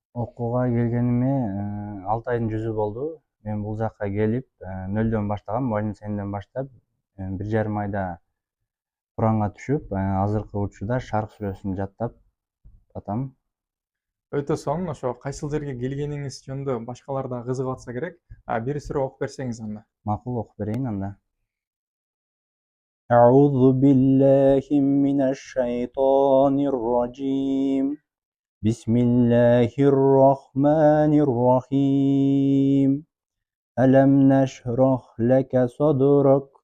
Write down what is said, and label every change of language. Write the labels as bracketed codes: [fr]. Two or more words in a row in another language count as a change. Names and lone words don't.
[ky] Окууга келгениме 6 айдын жүзү болду. Мен бул жакка келип, нөлдөн баштагам, майдын сенинен баштап, 1,5 айда Куранга түшүп, азыркы учурда Шарк сүрөсүн жаттап атам. Өтө сонун. Ошо кайсыл жерге келгениңиз жөнүндө башкалар да кызыгып атса керек. Бир сүрө окуп берсеңиз анда. Макул, окуп берейин анда. [ar] أعوذ بالله من الشيطان الرجيم بسم الله الرحمن الرحيم ألم نشرح لك صدرك